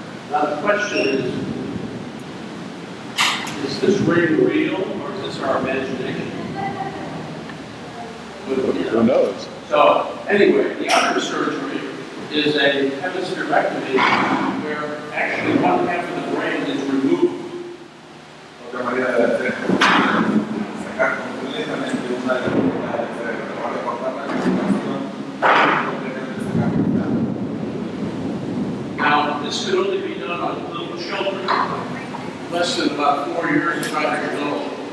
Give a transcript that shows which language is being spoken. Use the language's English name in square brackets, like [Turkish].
[English] Now the question is this ring real or is this our imagination? Who knows? So anyway, the other surgery is a hemispherectomy where actually one half of the brain is removed. [Spanish] Otra manera de hacer sacar completamente una de las unidades del cerebro, en lugar de cortar la comunicación, completamente sacar. [English] Now, this can only be done on little children, less than about 4 years, 5 years old.